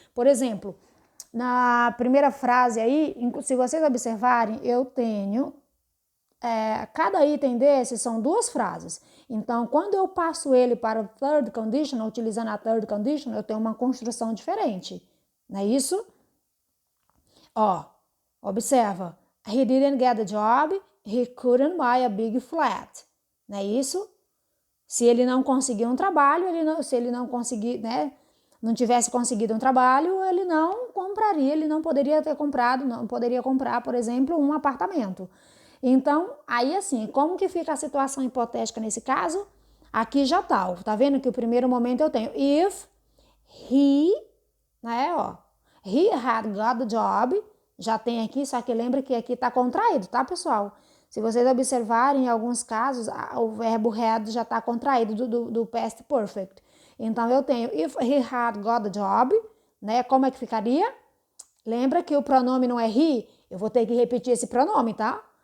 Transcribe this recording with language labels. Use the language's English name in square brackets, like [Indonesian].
[Portuguese] Por exemplo, na primeira frase aí, se vocês observarem, eu tenho cada item desses são duas frases. Então, quando eu passo ele para o third conditional, utilizando a third conditional, eu tenho uma construção diferente. Não é isso? Ó, observa. [English] He didn't get the job, he couldn't buy a big flat. [Portuguese] Não é isso? Se ele não conseguiu um trabalho, se ele não conseguir, né, não tivesse conseguido um trabalho, ele não compraria, ele não poderia ter comprado, não poderia comprar, por exemplo, um apartamento. Então, aí assim, como que fica a situação hipotética nesse caso? Aqui já tá vendo que o primeiro momento eu tenho [English] if he, [Portuguese] né, ó, [English] he had got the job, [Portuguese] já tem aqui, só que lembra que aqui tá contraído, tá, pessoal? Se vocês observarem, em alguns casos, o verbo had já está contraído do past perfect. Então, eu tenho [English] if he had got the job, [Portuguese] né? Como é que ficaria? Lembra que o pronome não é he? Eu vou ter que repetir esse pronome, tá?